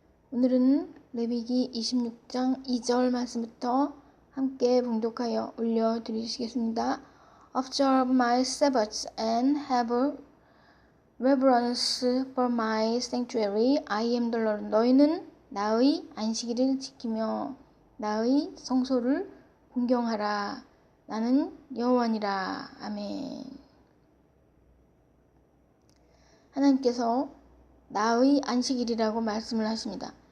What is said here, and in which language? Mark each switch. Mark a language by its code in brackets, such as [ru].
[ko] 오늘은 레위기 26장 2절 말씀부터 함께 봉독하여 올려드리시겠습니다. [en] Observe my Sabbaths and have reverence for my sanctuary. I am the Lord. [ko] 너희는 나의 안식일을 지키며 나의 성소를 공경하라. 나는 여호와니라. 아멘. 하나님께서 나의 안식일이라고 말씀을 하십니다.